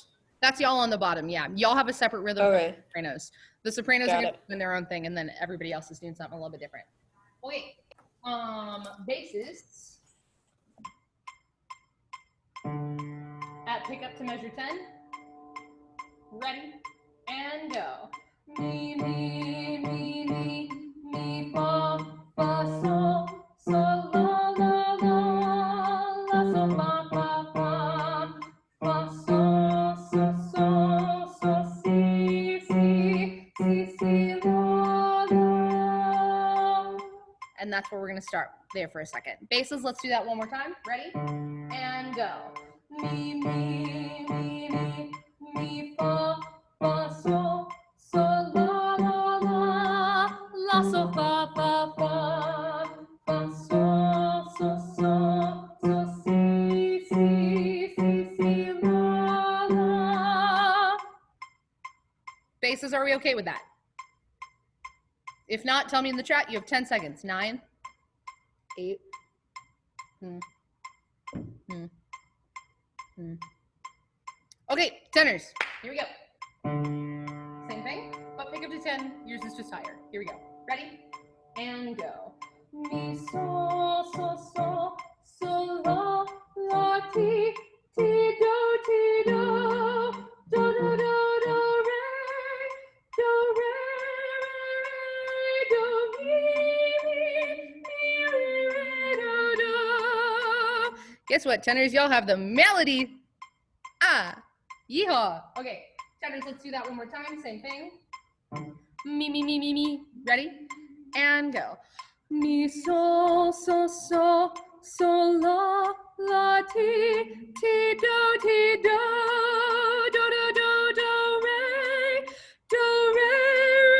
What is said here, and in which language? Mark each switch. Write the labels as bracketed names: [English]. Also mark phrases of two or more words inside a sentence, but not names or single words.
[English] That's y'all on the bottom, yeah. Y'all have a separate rhythm from the sopranos. The sopranos are gonna be doing their own thing, and then everybody else is doing something a little bit different. Okay, basses. At pick up to measure 10. Ready, and go. Mi, mi, mi, mi, mi, fa, fa, sol, sol, la, la, la, la, sol, fa, fa, fa, fa, sol, sol, sol, sol, si, si, si, si, la, la. And that's where we're gonna start there for a second. Basses, let's do that one more time. Ready? And go. Mi, mi, mi, mi, mi, fa, fa, sol, sol, la, la, la, la, sol, fa, fa, fa, fa, sol, sol, sol, sol, si, si, si, si, la, la. Basses, are we okay with that? If not, tell me in the chat. You have 10 seconds. 9, 8. Okay, tenors. Here we go. Same thing, but pick up to 10. Yours is just higher. Here we go. Ready? And go. Mi, sol, sol, sol, sol, la, la, ti, ti, do, do, do, do, do, re, do, mi, re, do, do. Guess what, tenors? Y'all have the melody. Yeehaw. Okay, tenors, let's do that one more time. Same thing. Mi, mi, mi, mi, mi. Ready? And go. Mi, sol, sol, sol, sol, la, la, ti, ti, do, do, do, do, do, do, re,